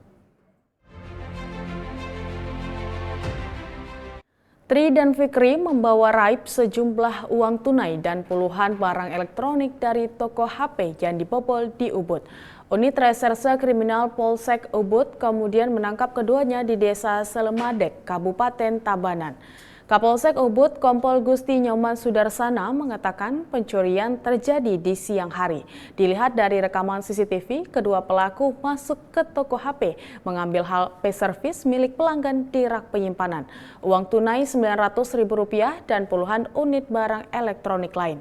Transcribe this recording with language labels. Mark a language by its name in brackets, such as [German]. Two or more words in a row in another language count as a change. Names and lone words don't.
[Indonesian] Tri dan Fikri membawa raib sejumlah uang tunai dan puluhan barang elektronik dari toko HP yang dibobol di Ubud. Unit Reserse Kriminal Polsek Ubud kemudian menangkap keduanya di Desa Selemadek, Kabupaten Tabanan. Kapolsek Ubud Kompol Gusti Nyoman Sudarsana mengatakan pencurian terjadi di siang hari. Dilihat dari rekaman CCTV, kedua pelaku masuk ke toko HP, mengambil HP servis milik pelanggan di rak penyimpanan, uang tunai Rp900.000 dan puluhan unit barang elektronik lain.